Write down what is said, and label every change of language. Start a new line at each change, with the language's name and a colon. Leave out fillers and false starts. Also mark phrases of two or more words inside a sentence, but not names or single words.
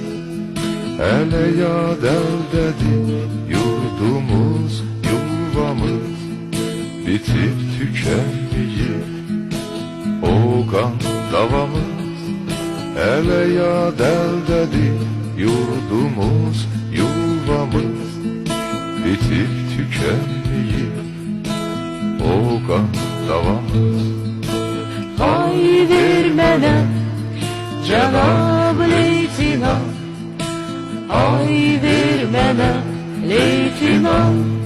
Azerbaijani: Hələ yad əldədir yurdumuz, yuvamız. Bitib tükənməyir o qan davamız. Hələ yad əldədir yurdumuz, yuvamız.
Turkish: Bitip tükenmeyip o kan davamız.
Azerbaijani: Ay vermene Cenab Leytinant, ay vermene Leytinant.